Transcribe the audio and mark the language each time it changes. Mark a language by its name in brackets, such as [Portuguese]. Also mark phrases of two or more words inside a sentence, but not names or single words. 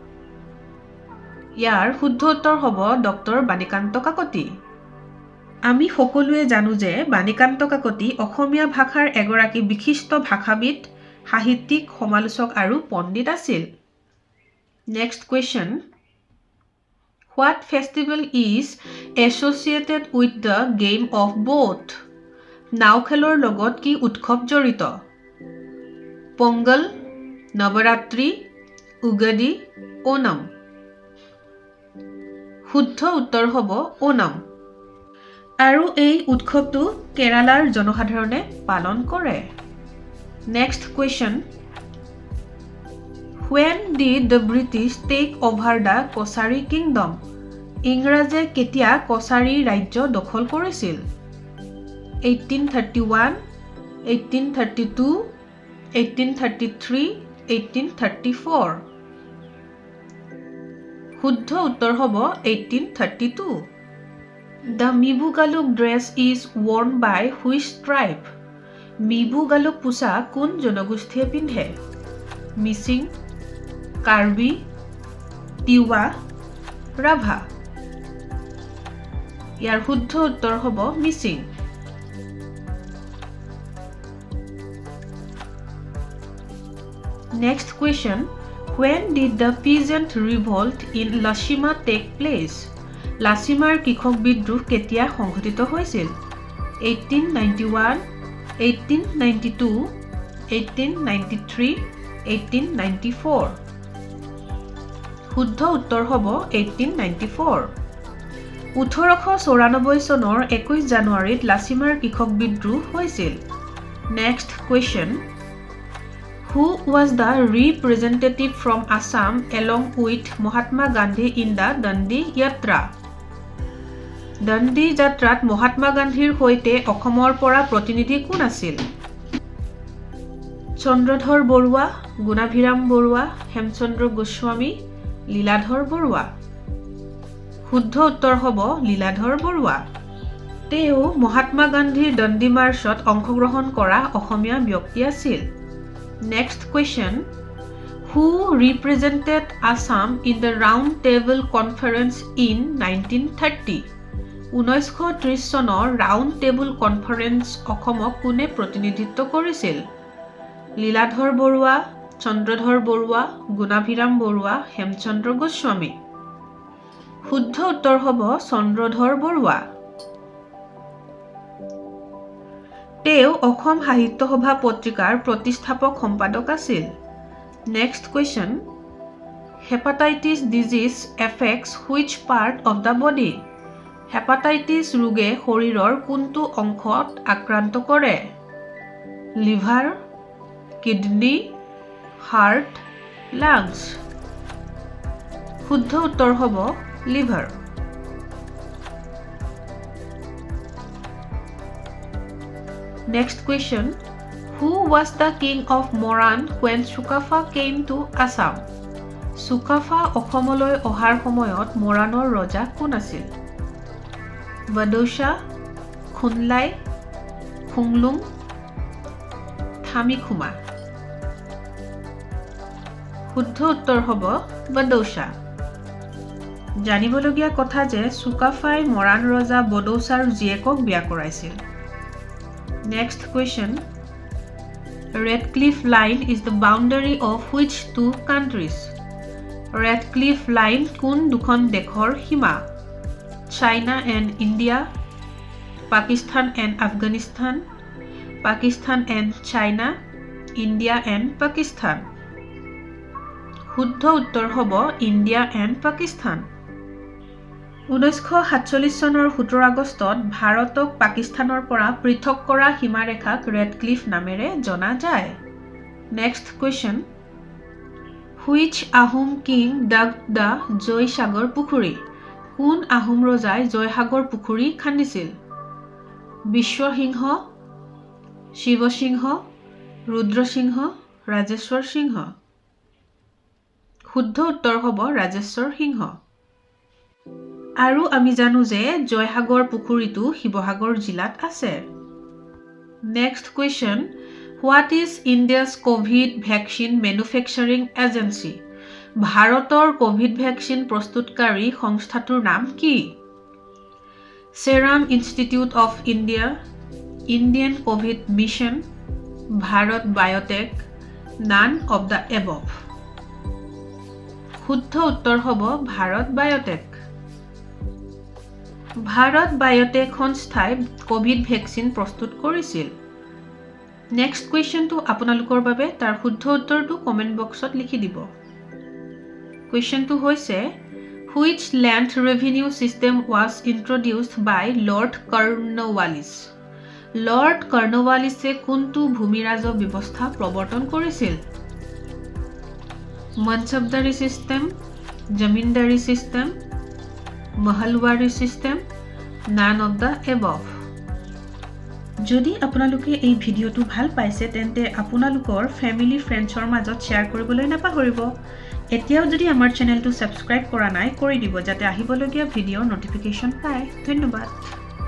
[Assamese] ইয়াৰ শুদ্ধ উত্তৰ হ'ব ডক্টৰ বাণীকান্ত কাকতি আমি সকলোৱে জানো যে বাণীকান্ত কাকতি অসমীয়া ভাষাৰ এগৰাকী বিশিষ্ট ভাষাবিদ সাহিত্যিক সমালোচক আৰু পণ্ডিত আছিল [English] Next question what festival is associated with the game of boat [Assamese] নাও খেলৰ লগত কি উৎসৱ জড়িত পোংগল নৱৰাত্ৰি উগাদি ওনাম শুদ্ধ উত্তৰ হ'ব ওনাম আৰু এই উৎসৱটো কেৰালাৰ জনসাধাৰণে পালন কৰে [English] Next question When did the British take over the Kosari Kingdom? [Assamese] ইংৰাজে কেতিয়া কছাৰী ৰাজ্য দখল কৰিছিল 1831 1832 1833 1834 শুদ্ধ উত্তৰ হ'ব 1832 [English] The Mibu Galuk dress is worn by which tribe? [Assamese] Mibu Galuk পোছাক কোন জনগোষ্ঠীয়ে পিন্ধে মিচিং কাৰ্বি তিৱা ৰাভা ইয়াৰ শুদ্ধ উত্তৰ হ'ব মিচিং [English] Next question When did the peasant revolt in Lashima take place? [Assamese] Lashimar কৃষক বিদ্ৰোহ কেতিয়া সংঘটিত হৈছিল 1891 1892 1893 1894 শুদ্ধ উত্তৰ হ'ব 1894 1894 চনৰ 21 জানুৱাৰীত লাচিমাৰ কৃষক বিদ্ৰোহ হৈছিল [English] Next question Who was the representative from Assam along with Mahatma Gandhi in the Dandi Yatra? [Assamese] দাণ্ডী যাত্ৰাত মহাত্মা গান্ধীৰ হৈতে অসমৰ পৰা প্ৰতিনিধি কোন আছিল? Chandradhar Borua, Gunabhiram Borua, Hemchandra Goswami, Liladhar Borua. শুদ্ধ উত্তৰ হ'ব লীলাধৰ বৰুৱা তেওঁ মহাত্মা গান্ধীৰ দণ্ডি মাৰ্চত অংশগ্ৰহণ কৰা অসমীয়া ব্যক্তি আছিল [English] Next question Who represented Assam in the Round Table Conference in 1930? [Assamese] 1930 চনৰ Round Table Conference অসমক কোনে প্ৰতিনিধিত্ব কৰিছিল? লীলাধৰ বৰুৱা, চন্দ্ৰধৰ বৰুৱা, গুণাভিৰাম বৰুৱা, হেমচন্দ্ৰ গোস্বামী। শুদ্ধ উত্তৰ হ'ব চন্দ্ৰধৰ বৰুৱা। তেওঁ অসম সাহিত্য সভা পত্ৰিকাৰ প্ৰতিষ্ঠাপক সম্পাদক আছিল। [English] Next question Hepatitis disease affects which part of the body? [Assamese] Hepatitis ৰোগে শৰীৰৰ কোনটো অংশত আক্ৰান্ত কৰে? [English] Liver, kidney, heart, lungs. [Assamese] শুদ্ধ উত্তৰ হ'ব লিভাৰ। [English] Next question Who was the king of Moran when Sukafa came to Assam? [Assamese] Sukafa অসমলৈ অহাৰ সময়ত মৰাণৰ ৰজা কোন আছিল? বডৌচা, খুনলাই, খুংলুং, থামিখুমা। শুদ্ধ উত্তৰ হ'ব বডৌচা। জানিবলগীয়া কথা যে সুকাফাই মৰাণ ৰজা বডৌচাৰ জীয়েকক বিয়া কৰাইছিল। [English] Next question Redcliffe Line is the boundary of which two countries? [Assamese] Redcliffe Line কোন দুখন দেশৰ সীমা? [English] China and India, Pakistan and Afghanistan, Pakistan and China, India and Pakistan. [Assamese] শুদ্ধ উত্তৰ হ'ব [English] India and Pakistan. [Assamese] 1947 চনৰ 17 আগষ্টত ভাৰতক পাকিস্তানৰ পৰা পৃথক কৰা সীমাৰেখাক ৰেডক্লিফ নামেৰে জনা যায়। [English] Next question Which Ahom king dug the জয়সাগৰ পুখুৰী? [Assamese] কোন আহোম ৰজাই জয়সাগৰ পুখুৰী খান্দিছিল? বিশ্বসিংহ, শিৱসিংহ, ৰুদ্ৰসিংহ, ৰাজেশ্বৰ সিংহ। শুদ্ধ উত্তৰ হ'ব ৰাজেশ্বৰ সিংহ। আৰু আমি জানো যে জয়সাগৰ পুখুৰীটো শিৱসাগৰ জিলাত আছে। [English] Next question What is India's COVID vaccine manufacturing agency? [Assamese] ভাৰতৰ কোভিড ভেকচিন প্ৰস্তুতকাৰী সংস্থাটোৰ নাম কি? [English] Serum Institute of India, Indian COVID Mission, Bharat Biotech, none of the above. [Assamese] শুদ্ধ উত্তৰ হ'ব ভাৰত বায়োটেক। ভাৰত বায়োটেক সংস্থাই কোভিড ভেকচিন প্ৰস্তুত কৰিছিল। নেক্সট কুৱেশ্যনটো আপোনালোকৰ বাবে তাৰ শুদ্ধ উত্তৰটো কমেণ্ট বক্সত লিখি দিব। কুৱেশ্যনটো হৈছে [English] Which land revenue system was introduced by Lord Cornwallis? [Assamese] Lord Cornwallisে কোনটো ভূমি ৰাজহ ব্যৱস্থা প্ৰৱৰ্তন কৰিছিল? [English] Mansabdari system, Zamindari system, Mahalwari system, none of the above. [Assamese] যদি আপোনালোকে এই ভিডিওটো ভাল পাইছে তেন্তে আপোনালোকৰ [English] family friendsৰ [Assamese] মাজত শেয়াৰ কৰিবলৈ নাপাহৰিব এতিয়াও যদি আমাৰ চেনেলটো সাবস্ক্ৰাইব কৰা নাই কৰি দিব যাতে আহিবলগীয়া ভিডিওৰ নটিফিকেশন পায় ধন্যবাদ